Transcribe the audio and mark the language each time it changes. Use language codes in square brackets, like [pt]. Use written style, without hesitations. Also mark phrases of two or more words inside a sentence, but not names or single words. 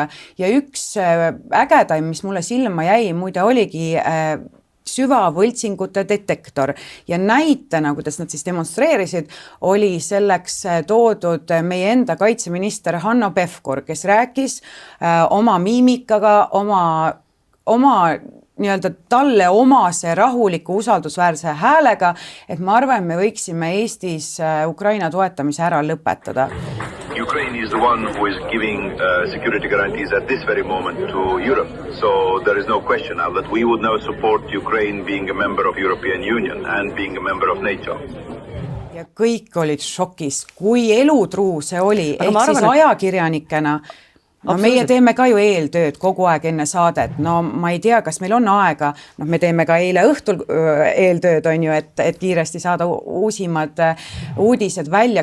[et] Ja üks ägedaim, mis mulle silma jäi, muide oligi süvavõltsingute detektor ja näitena, kuidas nad siis demonstreerisid, oli selleks toodud meie enda kaitseminister Hanno Pevkur, kes rääkis oma miimikaga, oma nii-öelda talle omase rahuliku usaldusväärse häälega, et ma arvan, me võiksime Eestis Ukraina toetamise ära lõpetada. [en] Ukraine is the one who is giving security guarantees at this very moment to Europe. So there is no question now that we would now support Ukraine being a member of European Union and being a member of NATO. [et] Ja kõik olid šokis, kui elutruu see oli, ehk siis ajakirjanikena. No meie teeme ka ju eeltööd kogu aeg enne saadet. No ma ei tea, kas meil on aega. No me teeme ka eile õhtul eeltööd, on ju, et kiiresti saada uusimad uudised välja.